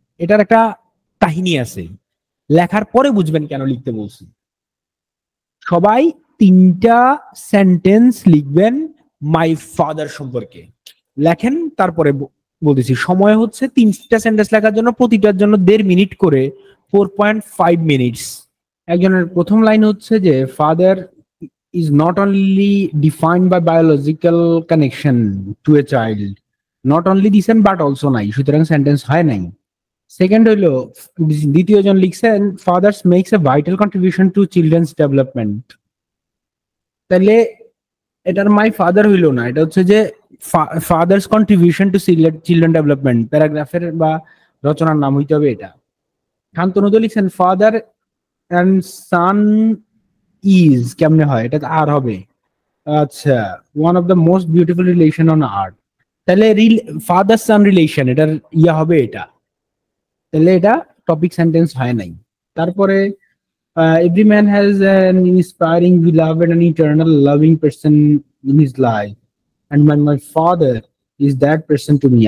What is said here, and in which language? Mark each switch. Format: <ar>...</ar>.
<bn>এটার একটা কাহিনী আছে, লেখার পরে বুঝবেন কেন লিখতে বলছি। সবাই 3টা সেন্টেন্স লিখবেন মাই ফাদার সম্পর্কে, লেখেন। তারপরে বলতেছি সময় হচ্ছে 3টা সেন্টেন্স লেখার জন্য প্রতিটার জন্য 1.5 মিনিট করে, 4.5 মিনিটস।</bn> <en>একজনের প্রথম লাইন হচ্ছে যে father is not only defined by biological connection to a child, not only this and but also</en> <bn>নাই, সুতরাং সেন্টেন্স হয় নাই। সেকেন্ড হইলো, দ্বিতীয় জন লিখছেন</bn> <en>Fathers makes a vital contribution to children's development.</en> <bn>তাহলে এটার মাই ফাদার হইলো না, এটা হচ্ছে যে father's contribution to children development, প্যারাগ্রাফের বা রচনার নাম হইতে হবে এটা। শান্তনুদ লিখছেন ফাদার অ্যান্ড সান ইজ, কেমনে হয় এটা, আর হবে। আচ্ছা,</bn> <en>one of the most beautiful relation on earth,</en> <bn>তাহলে ফাদার সান রিলেশন এটার হবে এটা, তাহলে এটা টপিক সেন্টেন্স হয় নাই।</bn> <en>তারপরে every man has an inspiring, beloved and eternal loving person in his life, and my father is that person to me.</en>